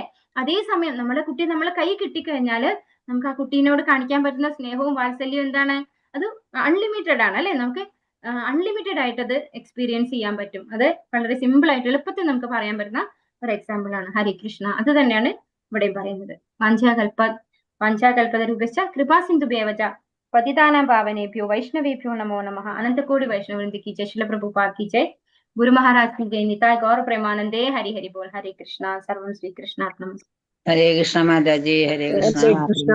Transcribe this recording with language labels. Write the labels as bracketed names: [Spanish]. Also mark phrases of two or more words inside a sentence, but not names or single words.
[Malayalam] അതേസമയം നമ്മുടെ കുട്ടി നമ്മളെ കൈ കിട്ടിക്കഴിഞ്ഞാല് നമുക്ക് ആ കുട്ടീനോട് കാണിക്കാൻ പറ്റുന്ന സ്നേഹവും വാത്സല്യവും എന്താണ്? അത് അൺലിമിറ്റഡ് ആണ്, അല്ലെ? നമുക്ക് അൺലിമിറ്റഡ് ആയിട്ട് അത് എക്സ്പീരിയൻസ് ചെയ്യാൻ പറ്റും. അത് വളരെ സിമ്പിൾ ആയിട്ട് എളുപ്പത്തിൽ നമുക്ക് പറയാൻ പറ്റുന്ന ഒരു എക്സാമ്പിൾ ആണ്. [Sanskrit] ഹരേ കൃഷ്ണ. [Malayalam] അത് തന്നെയാണ് ഇവിടെ പറയുന്നത്. [Sanskrit] വാഞ്ചാകൽപതരുഭ്യശ്ച കൃപാസിന്ധുഭ്യേവച പതിതാനാം പാവനേഭ്യോ വൈഷ്ണവേഭ്യോ നമോ നമഃ. [Hindi] अनन्तकोटि वैष्णववृन्द की जय, श्रील प्रभुपाद की जय, गुरु महाराज की जय, [Bangla] নিতাই গৌর প্রেমানন্দে, হরি হরি বোল. [Hindi] हरे कृष्णा. [Sanskrit] सर्वं श्री कृष्णार्पणमस्तु. [Hindi] हरे कृष्ण माताजी, हरे कृष्ण.